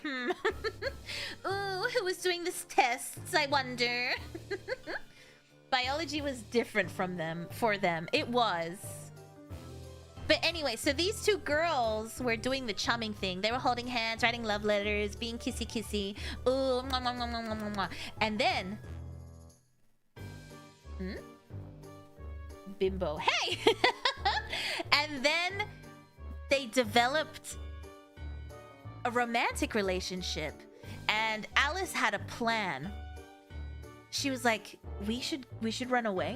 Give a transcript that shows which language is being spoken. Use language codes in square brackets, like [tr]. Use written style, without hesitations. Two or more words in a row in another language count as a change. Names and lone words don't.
[en] Ooh, who was doing this tests, I wonder. Biology was different for them. It was. But anyway, so these two girls were doing the chumming thing. They were holding hands, writing love letters, being kissy-kissy. Ooh, mwah, mwah, mwah, mwah, mwah, mwah. And then... Bimbo. Hey! And then they developed a romantic relationship. And Alice had a plan. She was like, we should run away.